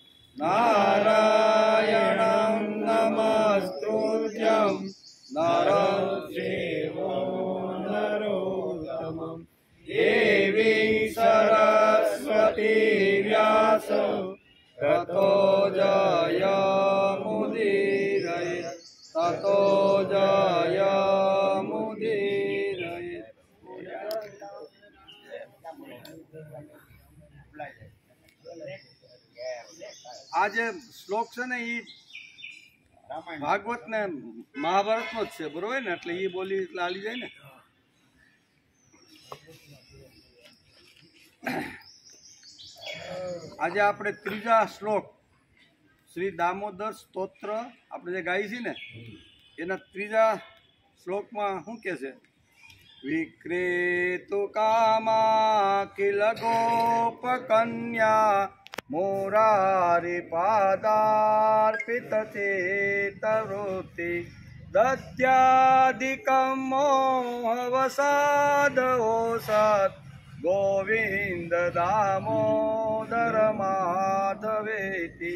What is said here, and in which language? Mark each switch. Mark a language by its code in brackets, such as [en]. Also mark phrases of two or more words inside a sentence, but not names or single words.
[sa] नारायणं नमस्तुभ्यं नरं चैव नरोत्तमं देवी सरस्वती व्यास ततो जयमुदीरये ततो जयमुदीरये। [gu] આજ શ્લોક છે ને ભાગવત ને મહાભારત નો છે બરોબર ને એટલે એ બોલી એટલે આલી જાય ને। આજે આપણે ત્રીજા શ્લોક श्री दामोदर स्तोत्र આપણે જે ગાઈ છે ને એના ત્રીજા શ્લોકમાં શું કહે છે? [sa] विक्रेतु कामा किल गोप कन्या मुरारि पादार्पित चित्तवृत्तिः दध्यादिकं मोहवशात् अवोचत् गोविन्द दामोदर माधवेति।